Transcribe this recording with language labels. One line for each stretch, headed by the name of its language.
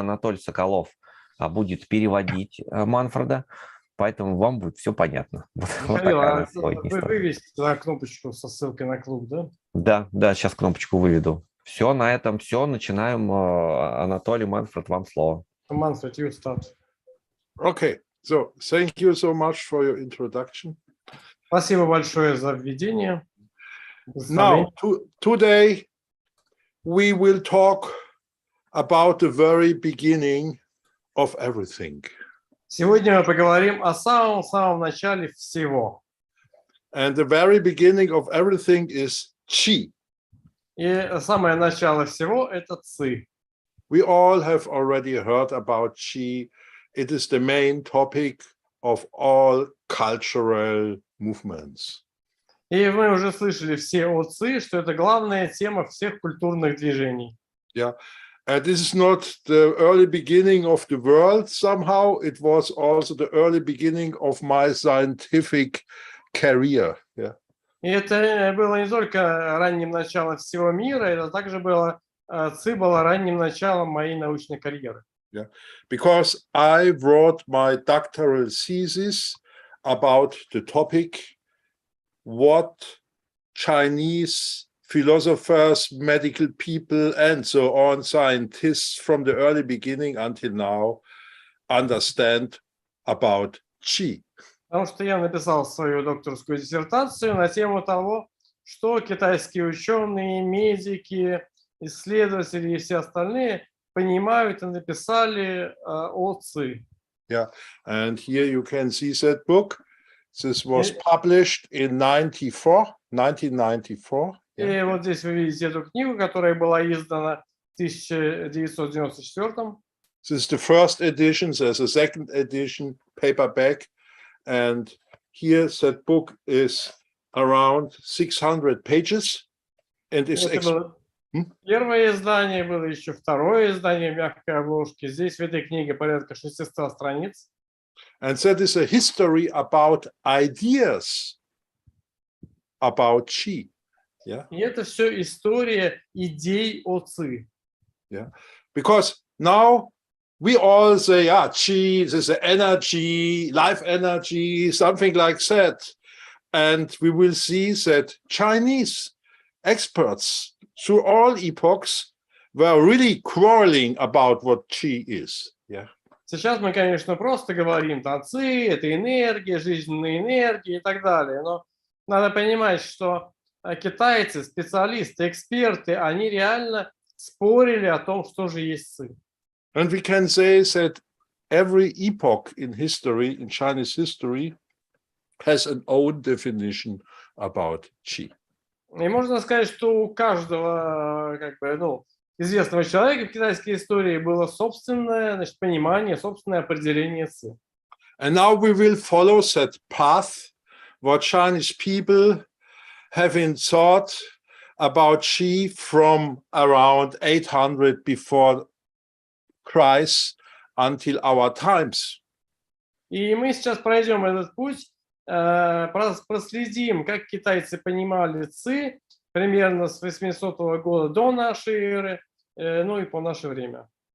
Russian: Анатолий Соколов будет переводить Манфреда, поэтому вам будет все понятно. Вот такая у нас сегодня история. Вы вывесите кнопочку со ссылкой на клуб, да? Да, сейчас кнопочку выведу. Все, на этом все. Начинаем. Анатолий, Манфред, вам слово.
English: Manfred, you start. Okay, so thank you so much for your introduction.
Russian: Спасибо большое за введение.
English: Now, today we will talk about the very beginning of everything.
Russian: Сегодня мы поговорим о самом начале всего.
English: And the very beginning of everything is Qi.
Russian: И самое начало всего – это Ци.
English: We all have already heard about Qi. It is the main topic of all cultural movements.
Russian: И мы уже слышали все о Ци, что это главная тема всех культурных движений.
English: Yeah. And this is not the early beginning of the world somehow. It was also the early beginning of my scientific career. Yeah.
Russian: И это было не только ранним началом всего мира, это также было, Ци было ранним началом моей научной карьеры.
English: Yeah. Because I wrote my doctoral thesis about the topic what Chinese philosophers, medical people, and so on, scientists from the early beginning until now understand about Qi.
Russian: Потому что я написал свою докторскую диссертацию на тему того, что китайские ученые, медики, исследователи и все остальные понимают и написали о Ци.
English: Yeah, and here you can see that book. This was published in 1994.
Russian: И вот здесь вы видите эту книгу, которая была издана в 1994.
English: This is the first edition. There's a second edition paperback, And here that book is around 600 pages. And it's
Russian: Это было первое издание, было еще второе издание в мягкой обложке. Здесь в этой книге порядка 600 страниц.
English: And that is a history about ideas about Qi. Yeah.
Russian: И это все история идей о Ци.
English: Yeah. Because now we all say, Qi, this is energy, life energy, something like that. And we will see that Chinese experts through all epochs were really quarreling about what Qi is. Yeah.
Russian: Сейчас мы, конечно, просто говорим, там, Ци, это энергия, жизненная энергия и так далее. Но надо понимать, что китайцы, специалисты, эксперты, они реально спорили о том, что же есть Ци.
English: And we can say that every epoch in history, in Chinese history, has an own definition about Qi.
Russian: И можно сказать, что у каждого, известного человека в китайской истории было собственное, значит, понимание, собственное определение Ци.
English: And now we will follow that path, what Chinese people have in thought about Qi from around 800 before Christ until our times.
Russian: И мы сейчас пройдем этот путь, проследим, как китайцы понимали Ци примерно с 800 года до нашей эры, ну и по наше время.